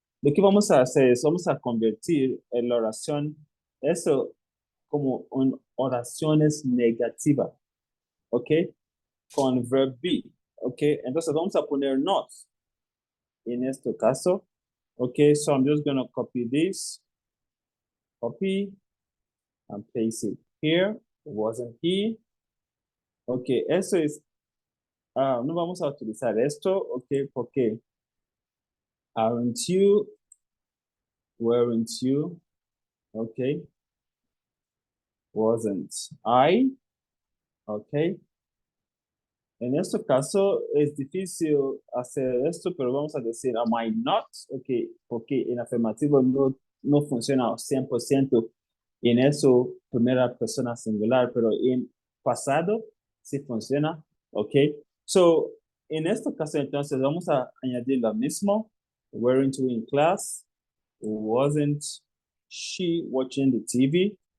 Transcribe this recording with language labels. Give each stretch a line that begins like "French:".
Spanish: Lo que vamos a hacer es, vamos a convertir en la oración, eso como en oraciones negativas, ¿ok? Con verb be, ¿ok? Entonces, vamos a poner not en este caso, ¿ok?
English: So, I'm just going to copy this, copy, and paste it here. It wasn't here.
Spanish: Ok, eso es, no vamos a utilizar esto, ok, porque aren't you, weren't you, ok, wasn't I, ok. En este caso es difícil hacer esto, pero vamos a decir am I not, ok, porque en afirmativo no funciona 100% en eso primera persona singular, pero pasado sí funciona, ¿ok? So, en este caso, entonces, vamos a añadir lo mismo.
English: Weren't we in class? Wasn't she watching the TV?